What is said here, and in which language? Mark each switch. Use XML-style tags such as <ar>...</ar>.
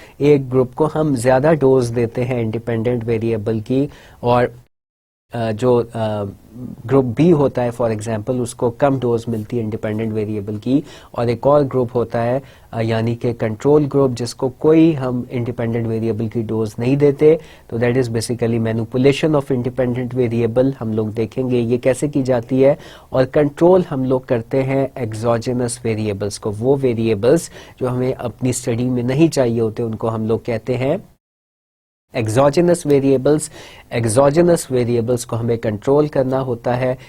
<ur>ایک گروپ کو ہم زیادہ ڈوز دیتے ہیں انڈیپینڈنٹ ویریبل کی, اور جو گروپ بی ہوتا ہے فار ایگزامپل اس کو کم ڈوز ملتی ہے انڈیپینڈنٹ ویریبل کی, اور ایک اور گروپ ہوتا ہے یعنی کہ کنٹرول گروپ جس کو کوئی ہم انڈیپینڈنٹ ویریبل کی ڈوز نہیں دیتے.</ur> <en>تو that is basically manipulation of independent variable.</en> <ur>ہم لوگ دیکھیں گے یہ کیسے کی جاتی ہے. اور کنٹرول ہم لوگ کرتے ہیں ایگزوجینس ویریبلس کو, وہ ویریبلس جو ہمیں اپنی اسٹڈی میں نہیں چاہیے ہوتے ان کو ہم لوگ کہتے ہیں ایگزوجینس ویریبلس. ایگزوجینس ویریبلس کو ہمیں کنٹرول کرنا ہوتا ہے.</ur>